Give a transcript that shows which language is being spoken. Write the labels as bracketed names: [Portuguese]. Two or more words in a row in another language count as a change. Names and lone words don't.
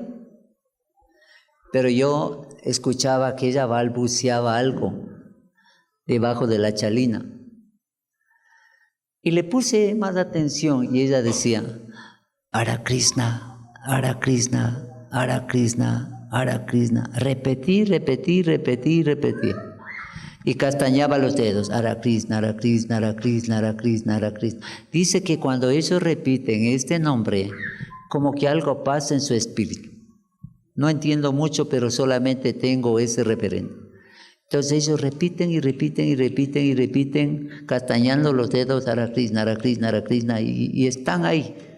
[Spanish] Pero yo escuchaba que ella balbuceaba algo debajo de la chalina. Y le puse más atención y ella decía, [Sanskrit] हरे कृष्ण, हरे कृष्ण, हरे कृष्ण, हरे कृष्ण. [Spanish] Repetí. Y castañaba los dedos. [Sanskrit] हरे कृष्ण, हरे कृष्ण, हरे कृष्ण, हरे कृष्ण, हरे कृष्ण. [Spanish] Dice que cuando ellos repiten este nombre, como que algo pasa en su espíritu. No entiendo mucho, pero solamente tengo ese referente. Entonces ellos repiten, castañando los dedos, [Sanskrit] हरे कृष्ण, हरे कृष्ण, हरे कृष्ण, [Spanish] y están ahí.